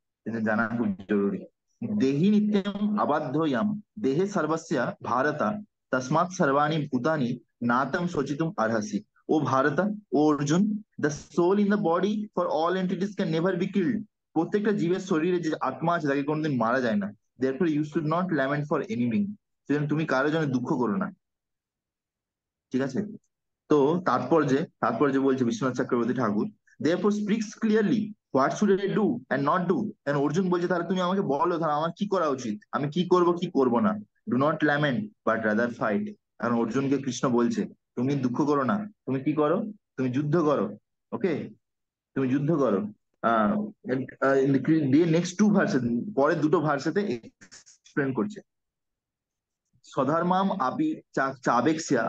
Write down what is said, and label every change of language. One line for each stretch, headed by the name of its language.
Bangla: এটা জানা খুব জরুরি।
Sanskrit: দেহি নিত্যম আবাধ্যয়াম দেহে সর্বস্য ভারতা তসমাৎ সর্বাণি ভূতানি নাতম শোচিতুম আরহাসি।
English: O Bharata, O Arjun, the soul in the body for all entities can never be killed.
Bangla: প্রত্যেকটা জীবের শরীরে যে আত্মা আছে তাকে কোনোদিন মারা যায় না।
English: Therefore you should not lament for any being.
Bangla: সেজন্য তুমি কারোর জন্য দুঃখ করো না। ঠিক আছে? তো তাৎপর্যে বলছে
English: Vishwanath Chakravarti Thakur, therefore speaks clearly what should I do and not do.
Bangla: And Arjun বলছে তাহলে তুমি আমাকে বলো, তাহলে আমার কি করা উচিত, আমি কি করব কি করব না।
English: Do not lament but rather fight.
Bangla: কারণ অর্জুনকে কৃষ্ণ বলছে তুমি দুঃখ করো না, তুমি কি করো, তুমি যুদ্ধ করো। ওকে, তুমি যুদ্ধ করো। আহ দিয়ে
English: next two ভার্সে,
Bangla: পরের দুটো ভার্সেতে এক্সপ্লেন করছে
Sanskrit: স্বধর্মাম আপি চাবেক্সিয়া।